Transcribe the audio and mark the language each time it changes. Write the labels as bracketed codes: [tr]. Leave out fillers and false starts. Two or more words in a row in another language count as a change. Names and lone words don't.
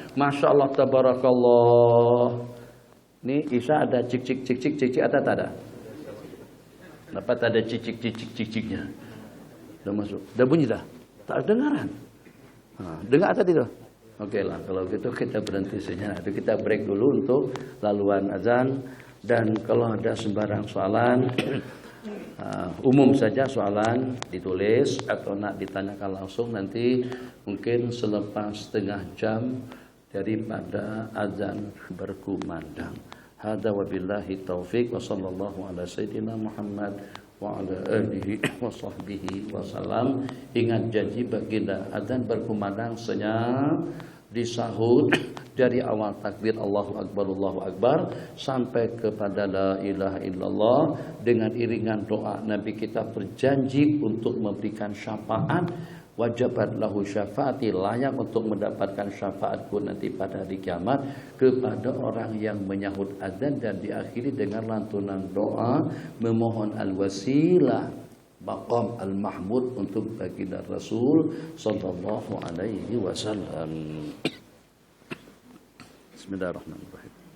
[ar] ما شاء الله، تبارك الله. [ms] Ini Isa ada cik-cik ada tak ada? Dapat ada cicik-ciciknya. Udah masuk. Udah bunyi dah. Tak dengaran. Dengar atau tidak? Oke lah, kalau gitu kita berhenti sejenak. Kita break dulu untuk laluan azan. Dan kalau ada sembarang soalan, umum saja soalan ditulis atau nak ditanyakan langsung nanti mungkin selepas setengah jam daripada azan berkumandang. [ar] هذا وبالله التوفيق وصلى الله على سيدنا محمد وعلى آله وصحبه وسلم. [ms] Ingat janji baginda adzan berkumandang senyap disahut dari awal takbir [ar] الله أكبر [ms] sampai kepada [ar] لا إله إلا الله [ms] dengan iringan doa. Nabi kita berjanji untuk memberikan syafaat. [ar] وجبت له شفاعتي, [ms] layak untuk mendapatkan syafaatku nanti pada hari kiamat kepada orang yang menyahut adzan. Dan diakhiri dengan lantunan doa memohon [ar] الوسيلة مقام المحمود [ms] untuk baginda Rasul [ar] صلى الله عليه وسلم. بسم الله الرحمن الرحيم.